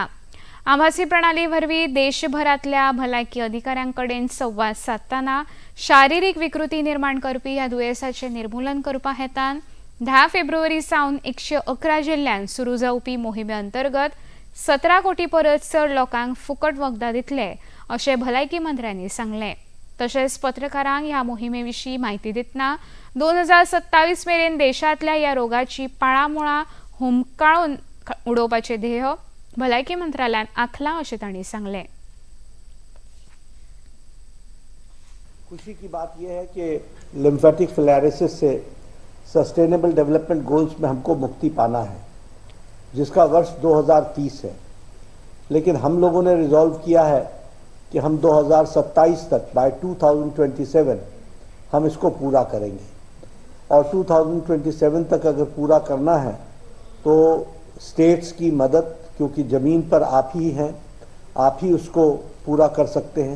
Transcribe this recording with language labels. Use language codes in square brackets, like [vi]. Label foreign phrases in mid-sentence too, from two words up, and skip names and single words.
[kok] आभासी प्रणाली वरवीं देशभरांतल्या भलायकी अधिकाऱ्यां कडेन संवाद साधतना शारिरीक विकृती निर्माण करपी ह्या दुयेंसाचें निर्मूलन करपा हेतान 10 फेब्रुवारी सावन 111 जिल्ल्यांत सुरू जावपी मोहिमे अंतर्गत 17 कोटी परस चड लोकांक फुकट वखदां दितले अशें भलायकी मंत्र्यांनी सांगलें. तशेंच पत्रकारांक ह्या मोहिमेविशीं माहिती दितना 2027 मेरेन देशांतल्या ह्या रोगाची पाळामुळां हुमकाळून उडोवपाचें ध्येय भलायकी मंत्रालयान आंखलां अशें तांणी सांगलें. [hi] खुशी की बात यह है कि [en] lymphatic filariasis [hi] से [en] sustainable development goals [hi] में हमको मुक्ति पाना है, जिसका वर्ष 2030 है, लेकिन हम लोगों ने रिजॉल्व किया है कि हम 2027 तक बाय 2027 हम इसको पूरा करेंगे और 2027 तक अगर पूरा करना है तो स्टेट्स की मदद, क्योंकि ज़मीन पर आप ही हैं, आप ही उसको पूरा कर सकते हैं।